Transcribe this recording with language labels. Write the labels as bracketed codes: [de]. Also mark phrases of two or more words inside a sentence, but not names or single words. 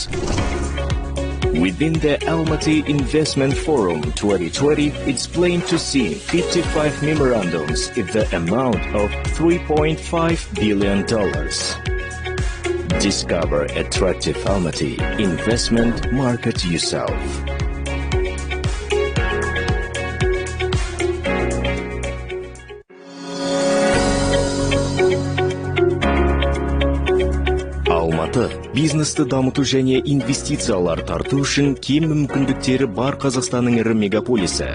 [en] Within the Almaty Investment Forum 2020, it's planned to see 55 memorandums in the amount of $3.5 billion. Discover attractive Almaty investment market yourself. [kk] Алматы бизнесті дамыту және инвестициялар тарту үшін кем мүмкіндіктері бар Қазақстанның ірі мегаполисі.